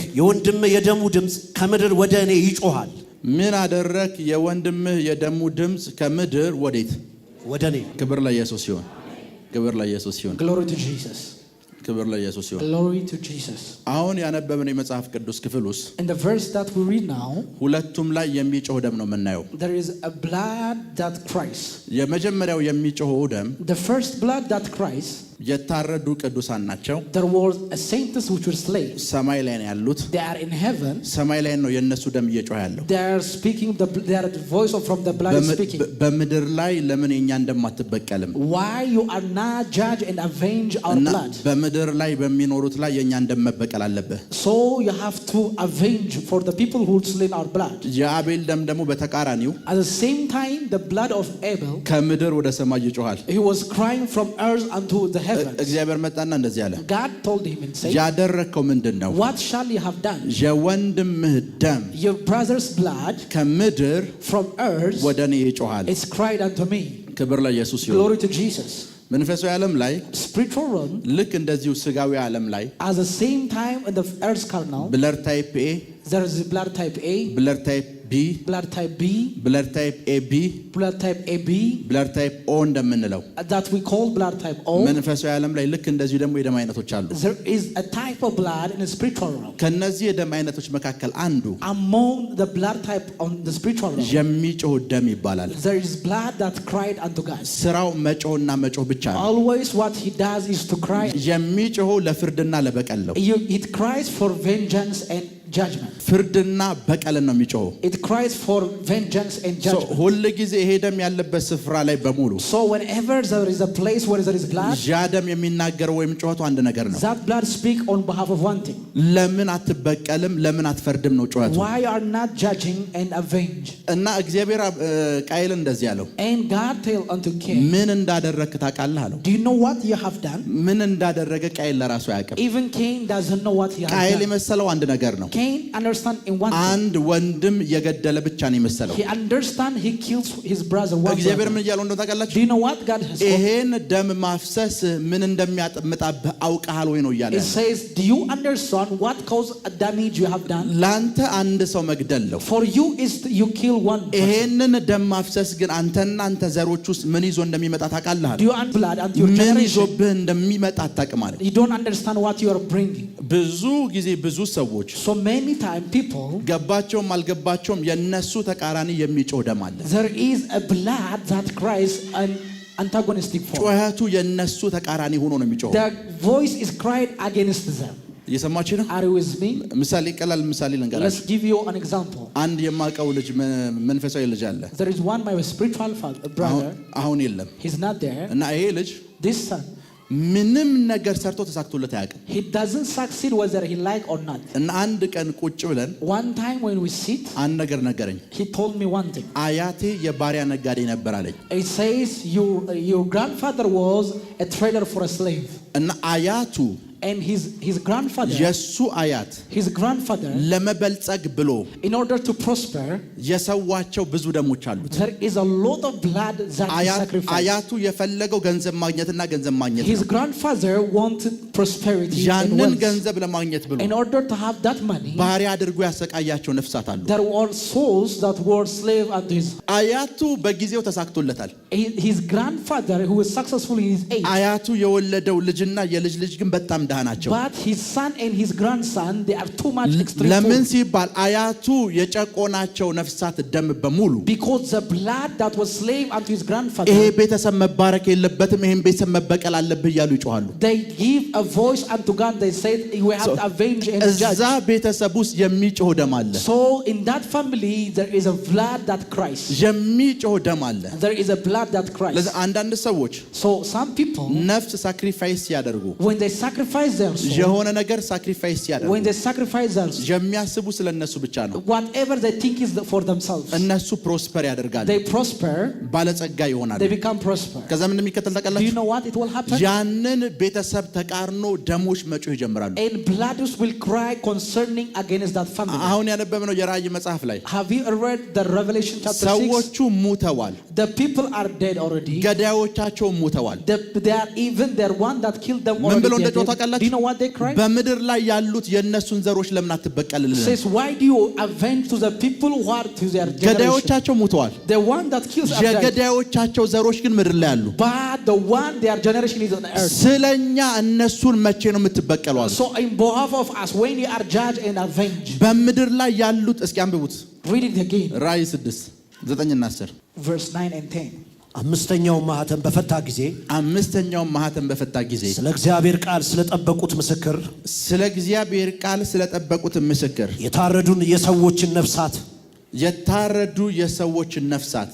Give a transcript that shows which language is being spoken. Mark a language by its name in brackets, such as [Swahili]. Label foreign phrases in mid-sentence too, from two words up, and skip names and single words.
[Amharic] የወንድምህ የደሙ ድምፅ ከምድር ወደ እኔ ይጮሃል። ምን አደረክ? የወንድምህ የደሙ ድምፅ ከምድር ወዴት? ወደ እኔ። ክብር ለኢየሱስ ይሁን። [English] Glory to Jesus. [Amharic] ክብር ለኢየሱስ ይሁን። [English] Glory to Jesus. [Amharic] አሁን ያነበብነው የመጽሐፍ ቅዱስ ክፍል ውስጥ [English] In the verse that we read now, [Amharic] ሁለቱም ላይ የሚጮህ ደም ነው የምናየው። [English] there is a blood that cries. [Amharic] የመጀመሪያው የሚጮኸው ደም [English] The first blood that cries, [Amharic] የታረዱ ቅዱሳን ናቸው። [English] there was a saints which were slain. [Amharic] ሰማይ ላይ ነው ያሉት። [English] They are in heaven. [Amharic] ሰማይ ላይ ነው የነሱ ደም እየጮኸ ያለው። [English] They are speaking, they are the voice from the blood speaking. [Amharic] በምድር ላይ ለምን የኛን ደም አትበቀልም? [English] Why you are not judge and avenge our blood? [Amharic] በምድር ላይ በሚኖሩት ላይ የኛን ደም መበቀል አለበት። [English] So you have to avenge for the people who slain our blood. [Amharic] የአቤል ደም ደግሞ በተቃራኒው [English] At the same time, the blood of Abel, [Amharic] ከምድር ወደ ሰማይ ይጮሃል። [English] he was crying from earth unto the heavens. [Amharic] እግዚአብሔር መጣና እንደዚህ አለ። [English] God told him and said, [Amharic] ያደረከው ምንድነው? [English] what shall you have done? [Amharic] የወንድምህ ደም [English] Your brother's blood [Amharic] ከምድር [English] from earth [Amharic] ወደ እኔ ይጮሃል። [English] is cried unto me. [Amharic] ክብር ለኢየሱስ ይሁን። [English] Glory to Jesus. [Amharic] መንፈሳዊ ዓለም ላይ [English] Spiritual realm, [Amharic] ልክ እንደዚሁ ስጋዊ ዓለም ላይ [English] at the same time in the earth's carnal, blood type A፣ there is blood type A, blood type B፣ blood type B, blood type AB፣ blood type AB, blood type O እንደምንለው that we call blood type O. [Amharic] መንፈሳዊ ዓለም ላይ ልክ እንደዚሁ ደግሞ የደም አይነቶች አሉ። [English] There is a type of blood in the spiritual realm. [Amharic] ከነዚህ የደም አይነቶች መካከል አንዱ [English] Among the blood type on the spiritual realm, [Amharic] የሚጮህ ደም ይባላል። [English] there is blood that cried unto God. [Amharic] ስራው መጮህና መጮህ ብቻ ነው። [English] Always what he does is to cry. [Amharic] የሚጮህ ለፍርድና ለበቀል ነው። [English] It cries for vengeance and judgment. [Amharic] ፍርድና በቀልን ነው የሚጮህ። [English] It cries for vengeance and judgment. [Amharic] ሁሉ ጊዜ ይሄ ደም ያለበት ስፍራ ላይ በሙሉ [English] So whenever there is a place where there is blood, [Amharic] ያ ደም የሚናገረው ወይም ጮህቱ አንድ ነገር ነው። [English] that blood speak on behalf of one thing. [Amharic] ለምን አትበቀልም? ለምን አትፈርድም ነው ጮህቱ። [English] Why are not judging and avenge? [Amharic] እና እግዚአብሔር ቃየልን እንደዚህ አለው። [English] And God tell unto Cain, [Amharic] ምን እንዳደረክ ታውቃለህ አለው። [English] do you know what you have done? [Amharic] ምን እንዳደረገ ቃየል ለራሱ አያውቅም። [English] Even Cain doesn't know what he has [Amharic] ቃየል [English] done. [Amharic] የመሰለው አንድ ነገር ነው። [English] Cain understand in one thing. [Amharic] አንድ ወንድም የገደለ ብቻ ነው የመሰለው። [English] He understand he kills his brother one. [Amharic] እግዚአብሔር ምን እያለው እንደው ታውቃላችሁ? [English] Do you know what God has spoken? [Amharic] ይሄን ደም ማፍሰስ ምን እንደሚያጠምጣብህ አውቀሃል ወይ ነው እያለ። [English] It says, do you understand what cause damage you have done? [Amharic] ላንተ አንድ ሰው መግደል ነው። [English] For you is you kill one person. [Amharic] ይሄንን ደም ማፍሰስ ግን አንተና አንተ ዘሮች ውስጥ ምን ይዞ እንደሚመጣ ታውቃለህ? [English] Do you understand blood and your [Amharic] ምን [English] generation? [Amharic] ይዞብህ እንደሚመጣ አታውቅም ማለት። [English] You don't understand what you are bringing. [Amharic] ብዙ ጊዜ ብዙ ሰዎች [English] So many time people, [Amharic] ገባቸውም አልገባቸውም የነሱ ተቃራኒ የሚጮህ ደም አለ። [English] there is a blood that cries an antagonistic force. [Amharic] ጩኸቱ የነሱ ተቃራኒ ሆኖ ነው የሚጮህ። [English] The voice is cried against them. [Amharic] እየሰማችሁ ነው? [English] Are you with me? [Amharic] ምሳሌ ቀላል ምሳሌ [English] Let's [Amharic] ልንገራችሁ። [English] give you an example. [Amharic] አንድ የማውቀው ልጅ መንፈሳዊ ልጅ አለ። [English] There is one my spiritual brother. [Amharic] አሁን የለም [English] He's not there. [Amharic] እና ይሄ ልጅ [English] This son, [Amharic] ምንም ነገር ሰርቶ ተሳክቶለት አያውቅም። [English] he doesn't succeed whether he like or not. [Amharic] እና አንድ ቀን ቁጭ ብለን [English] One time when we sit, [Amharic] አንድ ነገር ነገረኝ። [English] he told me one thing. [Amharic] አያቴ የባሪያ ነጋዴ ነበር አለኝ። [English] It says your grandfather was a trader for a slave. [Amharic] እና አያቱ [English] And his grandfather, [Amharic] የሱ አያት [English] his grandfather, [Amharic] ለመበልጸግ ብሎ [English] in order to prosper, [Amharic] የሰዋቸው ብዙ ደሞች አሉት። [English] there is a lot of blood that he sacrificed. [Amharic] አያቱ የፈለገው ገንዘብ ማግኘትና ገንዘብ ማግኘት [English] His grandfather wanted prosperity and [Amharic] ያንን [English] wealth. [Amharic] ገንዘብ ለማግኘት ብሎ [English] In order to have that money, [Amharic] ባሪያ አድርጎ ያሰቃያቸው ነፍሳት አሉ። [English] there were souls that were slave unto his. [Amharic] አያቱ በጊዜው ተሳክቶለታል። [English] His grandfather, who was successful in his age, [Amharic] አያቱ የወለደው ልጅና የልጅ ልጅ ግን በጣም ደሃ ናቸው። [English] but his son and his grandson, they are too much extreme. [Amharic] ለምን ሲባል አያቱ የጨቆናቸው ነፍሳት ደም በሙሉ [English] Because the blood that was slave unto his grandfather, [Amharic] ይሄ ቤተሰብ መባረክ የለበትም ይሄን ቤተሰብ መበቀል አለብህ እያሉ ይጮሃሉ። [English] they give a voice unto God. They said, "We have to avenge and judge." [Amharic] እዛ ቤተሰብ ውስጥ የሚጮህ ደም አለ። [English] So in that family there is a blood that cries. [Amharic] የሚጮህ ደም አለ። [English] There is a blood that cries. [Amharic] ለዛ አንዳንድ ሰዎች [English] So some people, [Amharic] ነፍስ ሳክሪፋይስ ያደርጉ [English] when they sacrifice their soul, [Amharic] የሆነ ነገር ሳክሪፋይስ ያደርጉ [English] when they sacrifice their soul, [Amharic] የሚያስቡ ስለነሱ ብቻ ነው። [English] whatever they think is for themselves, [Amharic] እነሱ ፕሮስፐር ያደርጋሉ፣ [English] they prosper, [Amharic] ባለጸጋ ይሆናሉ። [English] they become prosper. [Amharic] ከዛ ምን እንደሚከተል [English] Do you [Amharic] ታውቃላችሁ? [English] know what it will happen? [Amharic] ያንን ቤተሰብ ተቃርኖ ደሞች መጮህ ይጀምራሉ። [English] And blood will cry concerning against that family. [Amharic] አሁን ያነበብነው የራእይ መጽሐፍ ላይ [English] Have you read the Revelation chapter 6? [Amharic] ሰዎቹ ሙተዋል፣ [English] The people are dead already. [Amharic] ገዳዮቻቸው ሙተዋል። [English] They are even their one that killed them [Amharic] ምን [English] already. [Amharic] ብሎ [English] they are [Amharic] እንደጮህ [English] dead. [Amharic] ታውቃላችሁ? [English] Do you know what they cry? [Amharic] በምድር ላይ ያሉት የእነሱን ዘሮች ለምን አትበቀልልን? [English] Says, why do you avenge to the people who are to their generation? [Amharic] ገዳዮቻቸው ሙተዋል፣ [English] The one that kills are dead. [Amharic] የገዳዮቻቸው ዘሮች ግን ምድር ላይ አሉ። [English] But the one their generation is on the earth. [Amharic] ስለኛ እነሱን መቼ ነው የምትበቀሏል? [English] So in behalf of us, when you are judged and avenged, [Amharic] በምድር ላይ ያሉት እስኪ አንብቡት [English] read it again. [Amharic] ራእይ 6 9 እና 10 [English] Verse 9 and 10. [Amharic] አምስተኛው ማህተም በፈታ ጊዜ አምስተኛው ማህተም በፈታ ጊዜ ስለ እግዚአብሔር ቃል ስለጠበቁት ምስክር ስለ እግዚአብሔር ቃል ስለጠበቁት ምስክር የታረዱን የሰዎችን ነፍሳት የታረዱ የሰዎችን ነፍሳት